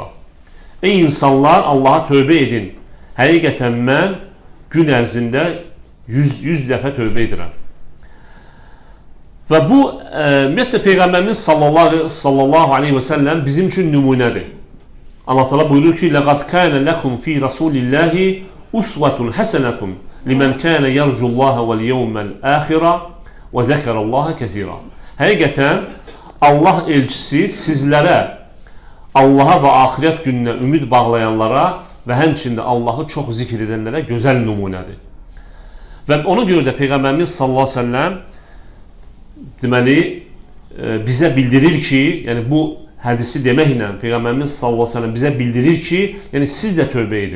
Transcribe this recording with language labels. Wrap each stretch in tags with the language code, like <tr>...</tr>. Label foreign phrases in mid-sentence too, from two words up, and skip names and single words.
<az>Ey insanlar, Allaha tövbə edin. Həqiqətən mən gün ərzində 100 dəfə tövbə edirəm. Və bu, ümumiyyətlə, Peyğəmbərimiz</az> <ar>صلى الله عليه وسلم</ar> <az>bizim üçün nümunədir. Allah Teala buyurur ki,</az> <ar>لَقَدْ كَانَ لَكُمْ فِي رَسُولِ اللّٰهِ أُسْوَةٌ حَسَنَةٌ لِمَنْ كَانَ يَرْجُ اللّٰهَ وَالْيَوْمَ الْآخِرَ وَذَكَرَ اللّٰهَ كَثِيرًا.</ar> <az>Həqiqətən, Allah elçisi sizlərə, Allaha və axirət gününə ümid bağlayanlara və həmçində Allahı çox zikr edənlərə gözəl nümunədir. Və ona görə də Peyğəmbərimiz</az> <ar>صلى الله عليه وسلم</ar> <az>deməli, bizə bildirir ki, yəni bu hədisi deməklə Peyğəmbərimiz</az> <ar>صلى الله عليه وسلم</ar> <az>bizə bildirir ki, yəni siz də tövbə edin.</az>